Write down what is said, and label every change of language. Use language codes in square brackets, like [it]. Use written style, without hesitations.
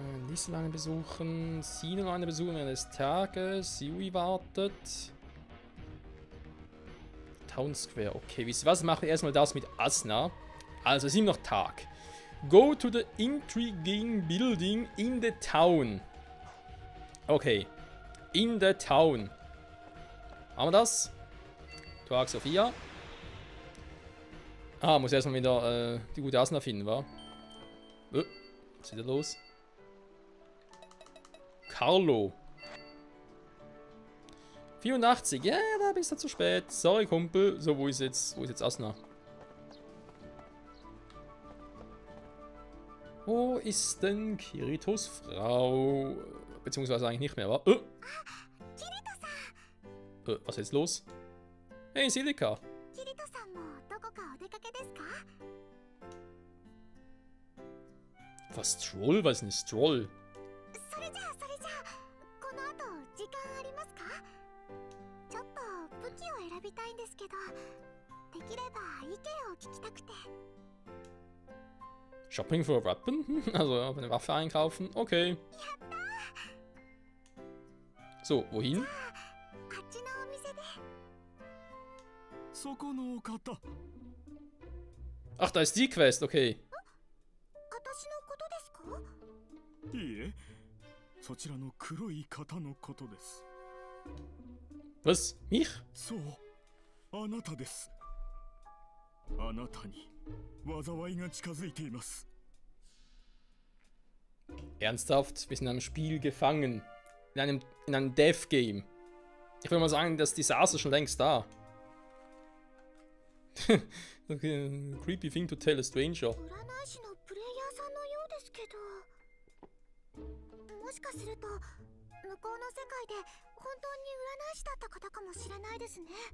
[de] Liste lange besuchen, Sino lange besuchen während des Tages, Yui wartet. Town Square, okay, wisst ihr was? Machen wir erstmal das mit Asuna. Also, es ist immer noch Tag. [en] Go to the intriguing building in the town. Okay, in the town. [de] Haben wir das? Tag Sophia. Ah, muss erstmal wieder die gute Asuna finden, wa? Was ist da los? Carlo. 84, ja, da bist du zu spät. Sorry, Kumpel. So, wo ist jetzt Asuna? Wo ist denn Kiritos Frau? Beziehungsweise eigentlich nicht mehr, wa? Was ist jetzt los? Hey, Silika. [ja] キリトさんもどこかお出かけですか？ [de] Was, Stroll? Was ist ein Stroll? [ja] それじゃあこの後時間ありますか？ちょっと武器を選びたいんですけど、できれば意見を聞きたくて。 [en] Shopping for a weapon? [de] Also eine Waffe einkaufen? Okay. So, wohin? [ja] あっちのお店で。そこのお方 [de] Ach, da ist die Quest, okay. [ja] 私のことですか？いいえ、そちらの黒い方のことです。 [de] Was? Mich? [ja] そう、あなたです。あなたに災いが近づいています。 [de] Ernsthaft? Wir sind in einem Spiel gefangen. In einem Death-Game. Ich würde mal sagen, das Desaster ist schon längst da. [en] Okay, creepy thing to tell a stranger. [ja] 占い師のプレイヤーさんのようですけど、もしかすると向こうの世界で本当に占い師だった方かもしれないですね。